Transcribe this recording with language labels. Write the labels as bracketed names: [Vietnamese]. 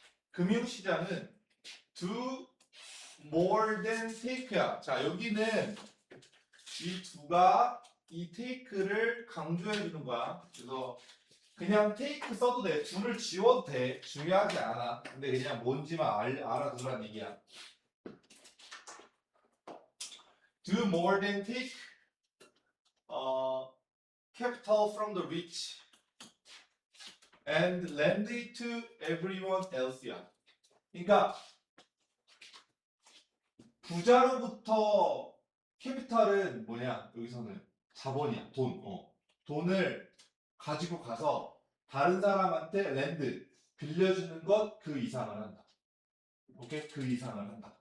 [Korean] 금융시장은 [English] do more than take야. [Korean] 자, 여기는 이 두가 이 take를 강조해 주는 거야. 그래서 그냥 take 써도 돼. do를 지워도 돼. 중요하지 않아. 근데 그냥 뭔지만 알아두라는 얘기야. [English] Do more than take capital from the rich and lend it to everyone else야. [Korean] 그러니까 부자로부터 캐피탈은 뭐냐? 여기서는 자본이야. 돈을 가지고 가서 다른 사람한테 랜드 빌려주는 것 그 이상을 한다. 오케이? 그 이상을 한다.